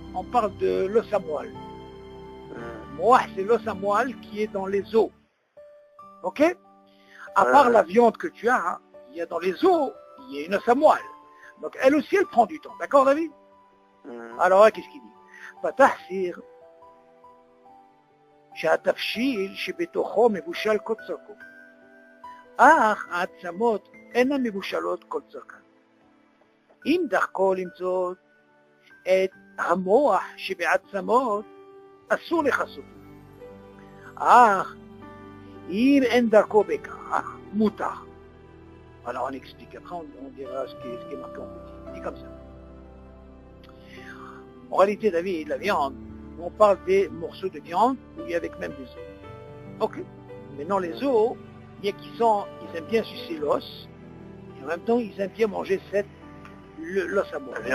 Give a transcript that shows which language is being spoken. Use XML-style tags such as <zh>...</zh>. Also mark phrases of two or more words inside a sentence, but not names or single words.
<fr>On parle de l'os à moelle. Moah, c'est l'os à moelle qui est dans les os. Ok? À part la viande que tu as, hein, il y a dans les os, il y a une os à moelle. Donc elle aussi, elle prend du temps. D'accord, David? Alors, qu'est-ce qu'il dit?</fr> <he>Patahsir, שהתבשיל שבתוכו מבושל כל צרכו. אך העצמות אינן מבושלות כל צרכן. אם דרכו למצוא את המוח שבעצמות, אסור לכסותו. אך אם אין דרכו בכך, מותר.</he> <fr>Alors on explique, après on dira ce qui est marqué en petit. Il dit comme ça. En réalité, David, la viande, on parle des morceaux de viande où il y a avec même des os. Ok. Maintenant, les os, il y a qui ils aiment bien sucer l'os, et en même temps, ils aiment bien manger l'os à moelle.</fr>